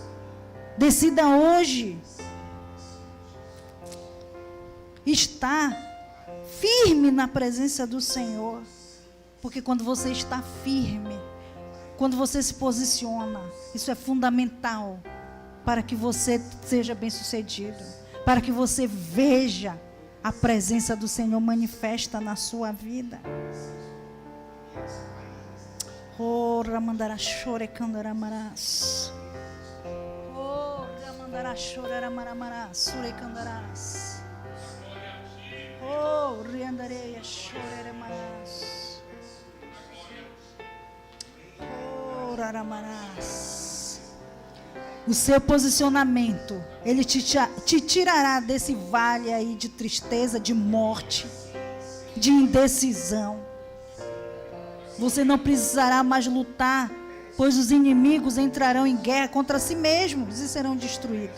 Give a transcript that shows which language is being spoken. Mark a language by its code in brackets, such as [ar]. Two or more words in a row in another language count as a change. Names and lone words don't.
[pt] Decida hoje estar firme na presença do Senhor. Porque quando você está firme, quando você se posiciona, isso é fundamental para que você seja bem-sucedido, para que você veja a presença do Senhor manifesta na sua vida. Oh, Ramandara Shore Kandaramarás. Oh, Ramandara Shore Ramaramarás, Sure Kandarás. Oh, Riandareia Shore Remarás. Oh, Raramarás. O seu posicionamento, ele te tirará desse vale aí de tristeza, de morte, de indecisão. Você não precisará mais lutar, pois os inimigos entrarão em guerra contra si mesmos e serão destruídos.